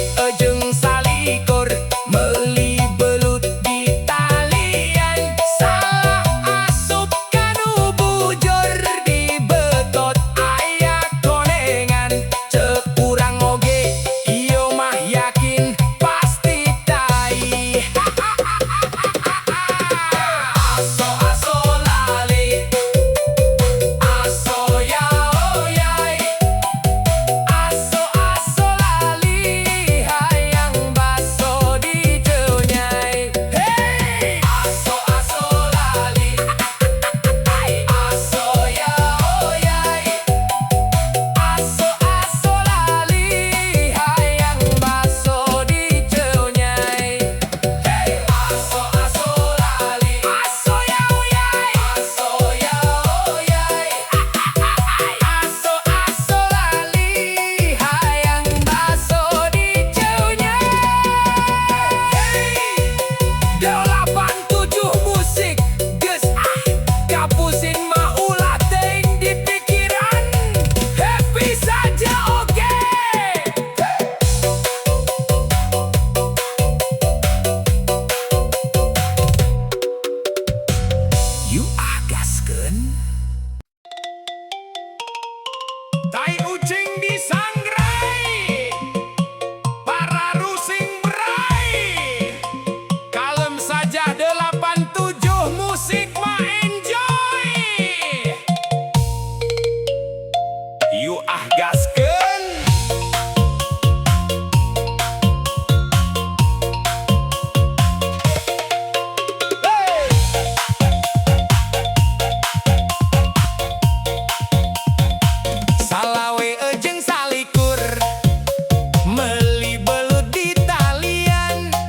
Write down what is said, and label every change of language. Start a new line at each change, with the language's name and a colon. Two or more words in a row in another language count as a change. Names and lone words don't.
Sundanese: jeung salikur meuli belut di talian salah asup kanu bujur di betot aya konengan ceuk urang oge ieu mah yakin pasti tai aso lali aso yao yai aso lali hayang baso dicenyai hey aso lali aso yao yai aso lali hayang baso dicenyai hey aso lali aso yao yai aso yao yai aso lali hayang baso dicenyai hey 87 musik geus kapusin mah ulah teuing di pikiran
Indonesian: happy saja
Sundanese: oke you agaskeun tai ucing disangrai para rusing berai
Indonesian: kalem saja
Sundanese: 87 musik mah enjoy you gaskeun salawe jeung salikur meuli belut di talian